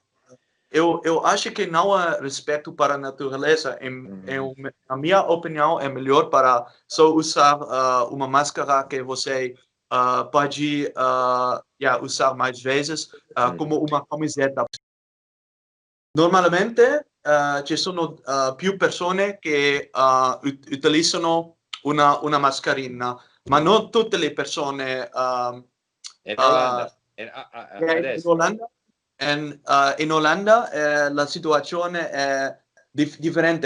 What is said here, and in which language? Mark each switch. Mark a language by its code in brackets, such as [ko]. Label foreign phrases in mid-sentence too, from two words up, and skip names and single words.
[pt] Eu acho que não há respeito para a natureza. Na minha opinião, é melhor para só usar uma máscara que você pode usar mais vezes, como uma camiseta. [it] Normalmente ci sono più persone che utilizzano una mascherina, ma non tutte le persone. in Uh, Olanda, in adesso. Olanda, in Olanda la situazione è differente.